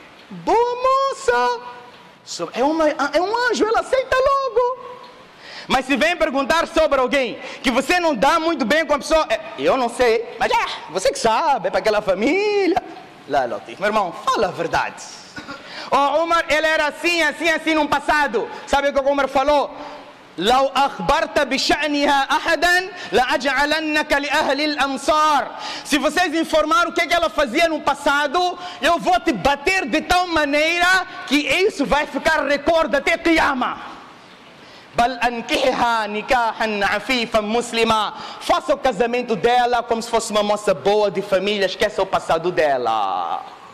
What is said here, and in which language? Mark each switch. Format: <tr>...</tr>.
<pt>Boa moça! É um anjo, ela aceita logo. Mas se vem perguntar sobre alguém que você não dá muito bem com a pessoa, eu não sei, mas você que sabe, é para aquela família. Lá, Latif, meu irmão, fala a verdade. O Umar, ele era assim no passado. Sabe o que o Umar falou?</pt> <ar>لو أخبرت بشأنها أحدا لأجعلنك لأهل الأمصار.</ar> <pt>Se vocês informaram o que ela fazia no passado, eu vou te bater de tal maneira que isso vai ficar recorde até Qiyamah.</pt> <ar>Bal ankihiha nikahan afifan muslima.</ar> <pt>Faça o casamento dela como se fosse uma moça boa de família, esqueça o passado dela.</pt>